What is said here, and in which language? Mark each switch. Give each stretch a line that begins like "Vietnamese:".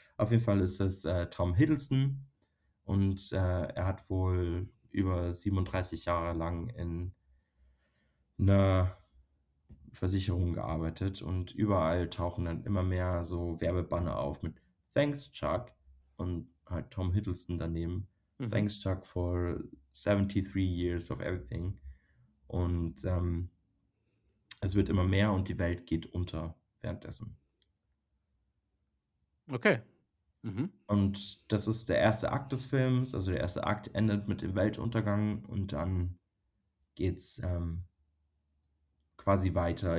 German: Auf jeden Fall ist es Tom Hiddleston. Und er hat wohl über 37 Jahre lang in einer Versicherung gearbeitet. Und überall tauchen dann immer mehr so Werbebanner auf mit
English: Thanks, Chuck.
German: Und halt Tom Hiddleston daneben.
English: Thanks, Chuck, for 73 years of everything.
German: Und es wird immer mehr und die Welt geht unter währenddessen. Okay. Und das ist der erste Akt des Films. Also der erste Akt endet mit dem Weltuntergang und dann geht's quasi weiter.